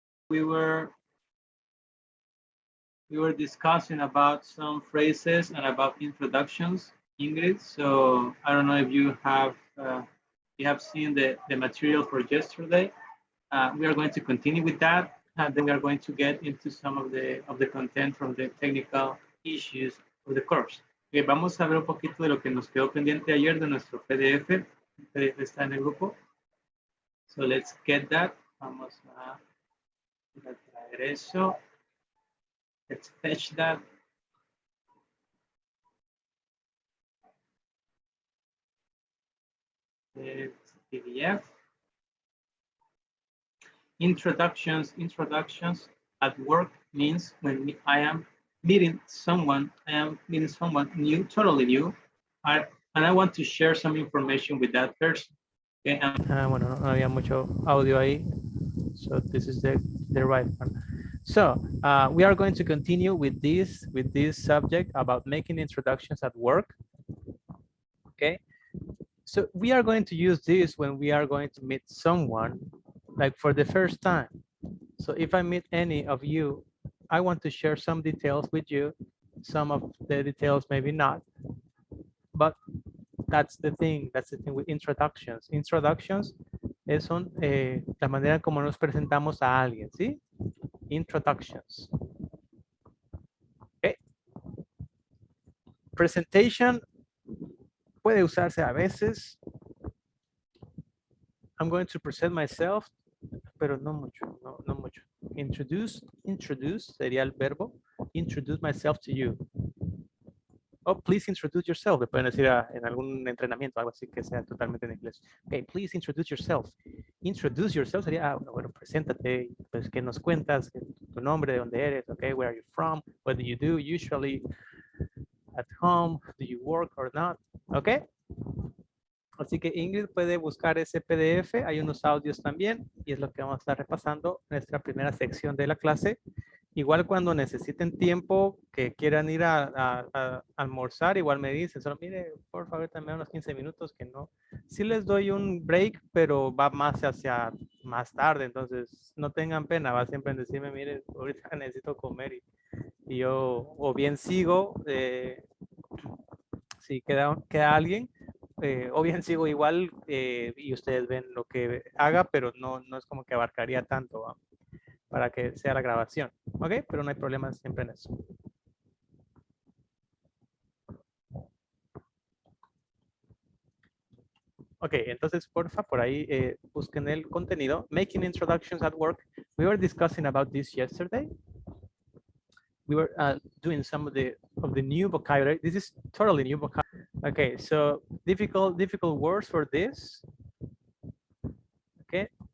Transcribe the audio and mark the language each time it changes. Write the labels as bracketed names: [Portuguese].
[English] we were discussing about some phrases and about introductions English. So I don't know if you have seen the material for yesterday. We are going to continue with that, and then we are going to get into some of the content from the technical issues of the course. [Spanish] Vamos a ver un poquito de lo que nos quedó pendiente ayer de nuestro PDF. El PDF está en el grupo. [English] So let's get that. [Spanish] Vamos a traer eso. [English] Let's fetch that. It's PDF. Introductions at work means when I am meeting someone new, totally new, and I want to share some information with that person. Okay. [Spanish] Bueno, no había mucho audio ahí, [English] so this is the right one. So we are going to continue with this subject about making introductions at work. Okay, so we are going to use this when we are going to meet someone like for the first time. So if I meet any of you, I want to share some details with you. Some of the details maybe not, but that's the thing with introductions. [Spanish] Introductions son la manera como nos presentamos a alguien, ¿sí? [English] Introductions. Okay. [Spanish] Presentation puede usarse a veces. [English] I'm going to present myself, [Spanish] pero no mucho, no mucho. Introduce sería el verbo. [English] Introduce myself to you. Oh, please introduce yourself. [Spanish] Le pueden decir en algún entrenamiento, algo así que sea totalmente en inglés. [English] Okay, please introduce yourself. [Spanish] Introduce yourself sería, bueno, preséntate, pues, ¿qué nos cuentas? Tu nombre, de dónde eres, okay, [English] where are you from? What do you do usually at home? Do you work or not? Okay. [Spanish] Así que Ingrid puede buscar ese PDF, hay unos audios también, y es lo que vamos a estar repasando en nuestra primera sección de la clase. Igual cuando necesiten tiempo, que quieran ir a almorzar, igual me dicen, solo mire, por favor, también unos 15 minutos, que no. Sí les doy un break, pero va más hacia más tarde, entonces no tengan pena, va siempre en decirme, mire, ahorita necesito comer y yo o bien sigo, si queda alguien, o bien sigo igual y ustedes ven lo que haga, pero no es como que abarcaría tanto, ¿va? Para que sea la grabación, ¿ok? Pero no hay problema siempre en eso. Ok, entonces porfa, por ahí busquen el contenido. [English] Making introductions at work. We were discussing about this yesterday. We were doing some of the new vocabulary. This is totally new vocabulary. Okay, so difficult words for this. Okay.